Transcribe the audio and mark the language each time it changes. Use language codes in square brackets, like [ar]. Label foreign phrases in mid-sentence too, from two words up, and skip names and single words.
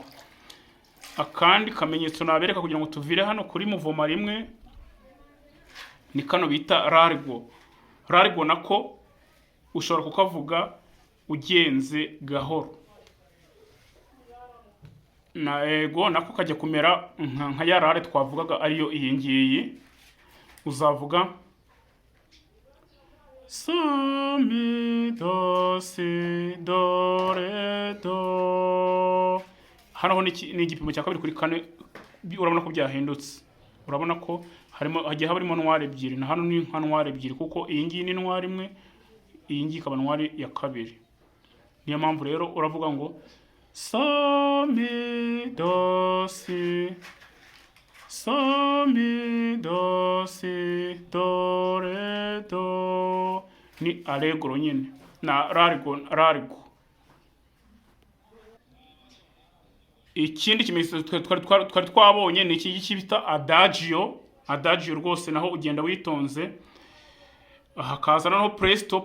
[rw] Akandi kamenyetso nabereka kugira ngo tuvire hano kuri muvoma rimwe ni kano bita largo. Largo nako ushobora kukavuga ugenze gahoro. Na ego nako kajya kumera nka ya rare twavugaga ariyo iyi ngiyi. Uzavuga so mi do si do re do. Hano ni igipimo cya kabiri kuri kane, urabona ko byahindutse. Urabona ko hagiye harimo ntware ebyiri, na hano ni nka ntware ebyiri, kuko iyi ngiyi ni ntware imwe, iyi ngiyi ikaba ntware ya kabiri. Niyo mpamvu rero uravuga ngo so mi do si, so mi do si do re do. Ni allegro nyine na largo. Ikindi kimenyetso twari twabonye ni iki bita adagio. Adagio rwose naho ugenda witonze. Hakaza naho presto.